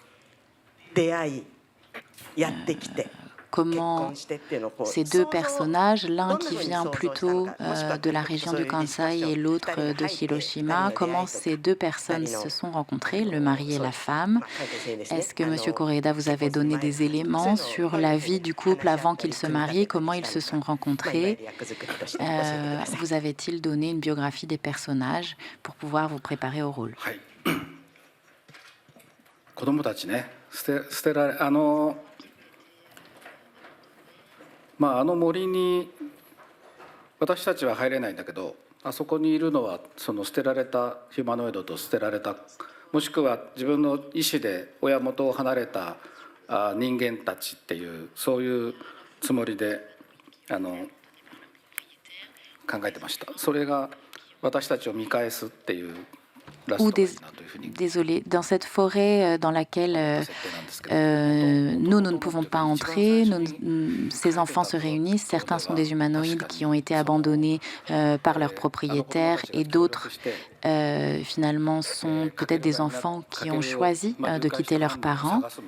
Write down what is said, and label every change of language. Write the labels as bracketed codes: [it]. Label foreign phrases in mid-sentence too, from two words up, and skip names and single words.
[fr] Comment ces deux personnages, l'un qui vient plutôt de la région du Kansai et l'autre de Hiroshima, comment ces deux personnes se sont rencontrées, le mari et la femme? Est-ce que, Monsieur Koreeda, vous avez donné des éléments sur la vie du couple avant qu'ils se marient, comment ils se sont rencontrés? Vous avez-il donné une biographie des personnages pour pouvoir vous préparer au rôle? [ja] 子供たちね、捨てられあの森に私たちは入れないんだけど、あそこにいるのはその捨てられたヒューマノイドと捨てられた、もしくは自分の意思で親元を離れた人間たちっていう、そういうつもりで考えてました。それが私たちを見返すっていう。 [fr] Désolé, dans cette forêt dans laquelle nous ne pouvons pas entrer, ces enfants se réunissent, certains sont des humanoïdes qui ont été abandonnés par leurs propriétaires et d'autres finalement sont peut-être des enfants qui ont choisi de quitter leurs parents.